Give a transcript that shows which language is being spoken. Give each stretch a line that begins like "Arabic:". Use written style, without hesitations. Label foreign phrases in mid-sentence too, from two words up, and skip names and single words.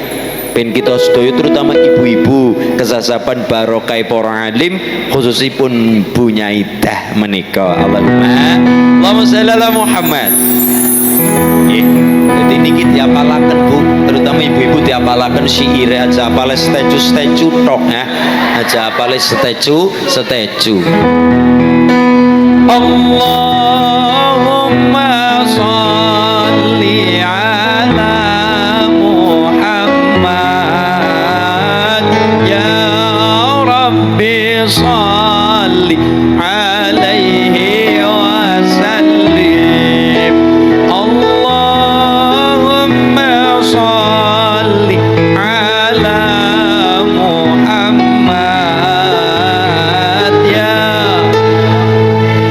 Javanese: Ben kita sedaya terutama ibu-ibu kesasapan barokah para alim, khususipun Bu Nyaidah menika.
Arabic: اللهم صل على محمد.
Javanese: Jadi niki diapalaken Bu, terutama ibu-ibu diapalaken syair, aja apale steju tok ya. Aja apale steju.
Arabic: اللهم صل على صل عليه وسلم. اللهم صل على محمد يا